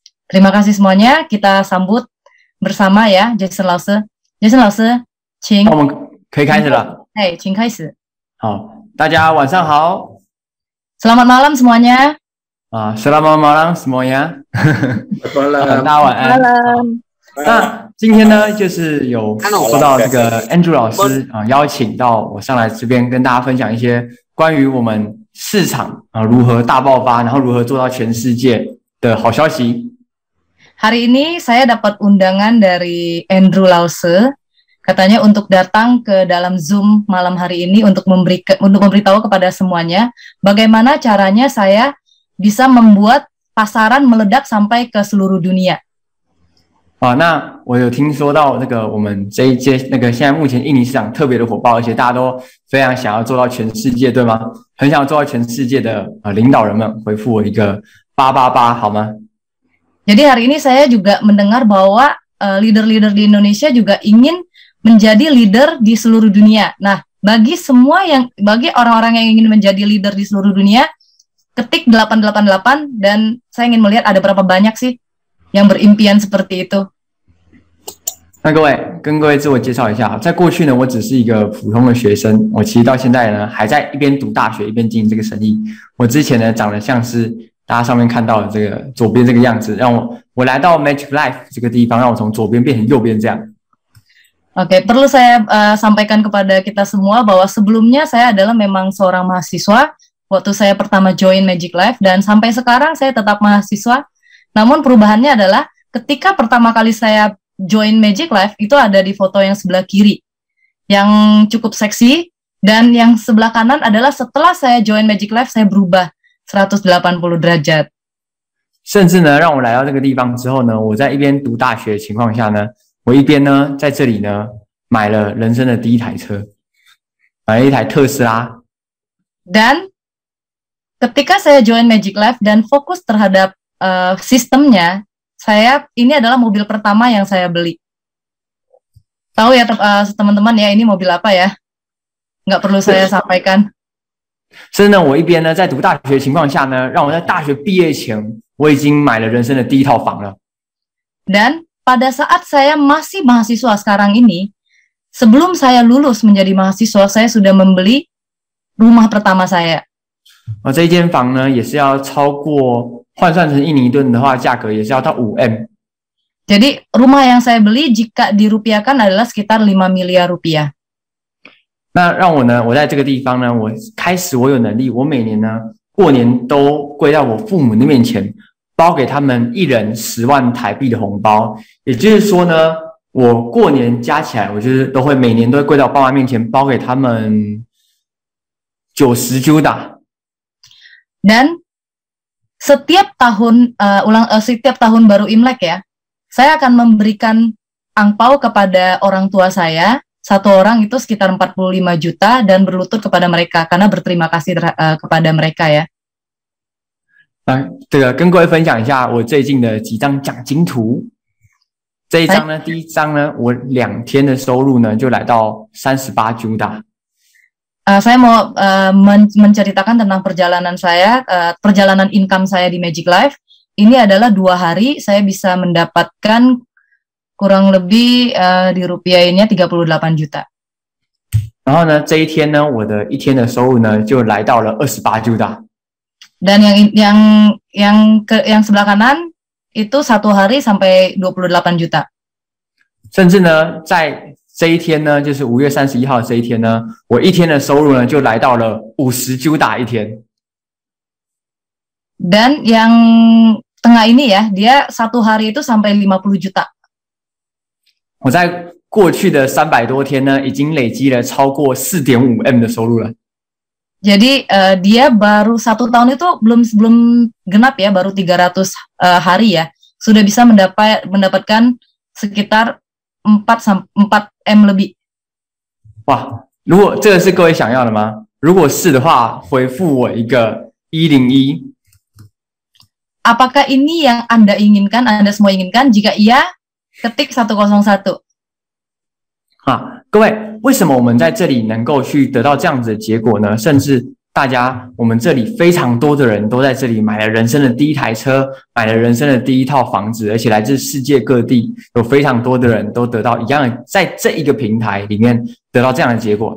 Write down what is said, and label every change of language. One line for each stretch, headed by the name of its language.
Indonesian: Terima kasih semuanya, kita sambut bersama ya Jason Lawson.
Chinese: Jason Lawson, 请。我们可以开始了。请开始。好，大家晚上好。
Indonesian: Selamat malam semuanya. Selamat malam semuanya。
Chinese: 大家晚安。
Indonesian: Malam。
Chinese: 那今天呢，就是有受到这个 Andrew 老师邀请到我上来这边跟大家分享一些关于我们市场如何大爆发，然后如何做到全世界的好消息。
Indonesian: Hari ini saya dapat undangan dari Andrew Lawson, katanya untuk datang ke dalam Zoom malam hari ini untuk memberitahu kepada semuanya bagaimana caranya saya bisa membuat pasaran meledak sampai ke seluruh dunia.
Chinese: 那我有听说到那个我们这一届那个现在目前印尼市场特别的火爆，而且大家都非常想要做到全世界，对吗？很想要做到全世界的领导人们回复我一个888好吗？
Indonesian: Jadi hari ini saya juga mendengar bahwa leader-leader di Indonesia juga ingin menjadi leader di seluruh dunia. Nah, bagi orang-orang yang ingin menjadi leader di seluruh dunia, ketik 888 dan saya ingin melihat ada berapa banyak sih yang berimpian seperti itu.
Chinese: 那跟各位自我介绍一下，在过去呢，我只是一个普通的学生，我其实到现在呢，还在一边读大学一边经营这个生意。我之前呢，长得像是大家上面看到的这个左边这个样子，让我来到 Magic Life 这个地方，让我从左边变成右边这样。
Indonesian: Oke, perlu saya sampaikan kepada kita semua bahwa sebelumnya saya adalah memang seorang mahasiswa waktu saya pertama join Magic Life dan sampai sekarang saya tetap mahasiswa. Namun perubahannya adalah ketika pertama kali saya join Magic Life itu ada di foto yang sebelah kiri yang cukup seksi dan yang sebelah kanan adalah setelah saya join Magic Life saya berubah 180 derajat.
Chinese: 甚至呢，让我来到这个地方之后呢，我在一边读大学的情况下呢，我一边呢在这里呢买了人生的第一台车，买了一台特斯拉。
Indonesian: Dan ketika saya join Magic Life dan fokus terhadap sistemnya, ini adalah mobil pertama yang saya beli. Tahu ya teman-teman ya, ini mobil apa ya? Nggak perlu saya sampaikan.
Chinese: 甚至呢，我一边呢在读大学的情况下呢，让我在大学毕业前，我已经买了人生的第一套房了。
Indonesian: Dan pada saat saya masih mahasiswa sekarang ini, sebelum saya lulus menjadi mahasiswa, saya sudah membeli rumah pertama saya.
Chinese: 这一间房呢，也是要超过换算成印尼盾的话，价格也是要到5M。
Indonesian: Jadi rumah yang saya beli jika dirupiahkan adalah sekitar 5 miliar rupiah.
Chinese: 那让我呢，我在这个地方呢，我有能力，我每年呢过年都跪到我父母的面前，包给他们一人10万台币的红包。也就是说呢，我过年加起来，我就是每年都会跪到我爸妈面前，包给他们90 juta。
Indonesian: Dan setiap tahun setiap tahun baru Imlek ya, saya akan memberikan angpau kepada orang tua saya. Satu orang itu sekitar 45 juta dan berlutut kepada mereka karena berterima kasih kepada mereka ya.
Chinese: 这个跟各位分享一下我最近的几张奖金图。这一张呢，第一张呢，我2天的收入呢就来到38 juta。
Indonesian: Saya mau menceritakan tentang perjalanan saya, perjalanan income saya di Magic Life. Ini adalah 2 hari saya bisa mendapatkan kurang lebih di rupiahnya 38 juta.
Chinese: 然后呢，这一天呢，我的一天的收入呢就来到了28 juta。
Indonesian: Dan yang sebelah kanan itu 1 hari sampai 28 juta.
Chinese: 甚至呢，在这一天呢，就是5月31号这一天呢，我一天的收入呢就来到了50 juta 一天。
Indonesian: Dan yang tengah ini ya, dia 1 hari itu sampai 50 juta.
Chinese: 我在过去的300多天呢，已经累积了超过 4.5M 的收入了。
Indonesian: Jadi dia baru 1 tahun itu belum genap ya, baru 300 hari ya, sudah bisa mendapatkan sekitar 4M lebih。
Chinese: 哇，如果这个是各位想要的吗？如果是的话，回复我一个101。
Indonesian: Apakah ini yang Anda inginkan, Anda semua inginkan? Jika iya, ketik 101。
Chinese: 各位，为什么我们在这里能够去得到这样子的结果呢？甚至我们这里非常多的人都在这里买了人生的第一台车，买了人生的第一套房子，而且来自世界各地，有非常多的人都得到一样的，在这一个平台里面得到这样的结果。